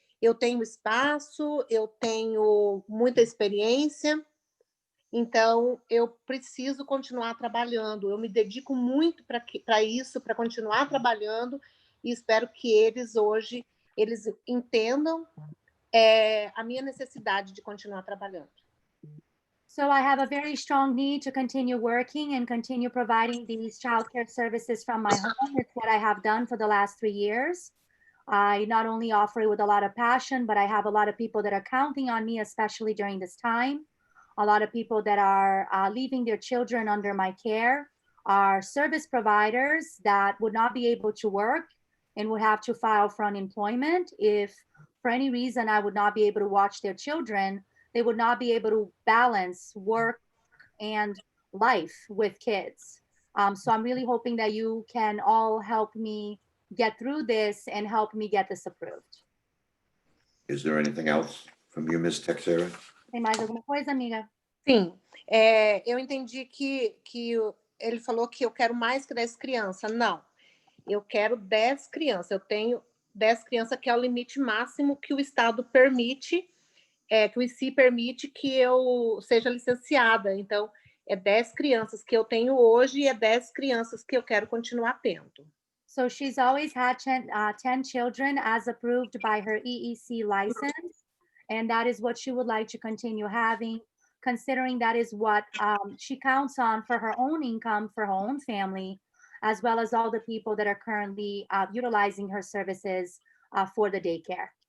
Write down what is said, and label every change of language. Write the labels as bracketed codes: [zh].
[pt] eu tenho espaço, eu tenho muita experiência, então eu preciso continuar trabalhando. Eu me dedico muito para isso, para continuar trabalhando, e espero que eles hoje eles entendam a minha necessidade de continuar trabalhando. [en] So I have a very strong need to continue working and continue providing these childcare services from my home. It's what I have done for the last 3 years. I not only offer it with a lot of passion, but I have a lot of people that are counting on me, especially during this time. A lot of people that are leaving their children under my care are service providers that would not be able to work and would have to file for unemployment if for any reason I would not be able to watch their children. They would not be able to balance work and life with kids. So I'm really hoping that you can all help me get through this and help me get this approved. Is there anything else from you, Ms. Texera? [pt] Tem mais alguma coisa, amiga? Sim, eu entendi que ele falou que eu quero mais que 10 crianças. Não, eu quero 10 crianças. Eu tenho 10 crianças, que é o limite máximo que o Estado permite, que o IC permite que eu seja licenciada. Então, é 10 crianças que eu tenho hoje e é 10 crianças que eu quero continuar tendo. [en] So she's always had 10 children as approved by her EEC license. And that is what she would like to continue having, considering that is what she counts on for her own income, for her own family, as well as all the people that are currently utilizing her services for the daycare.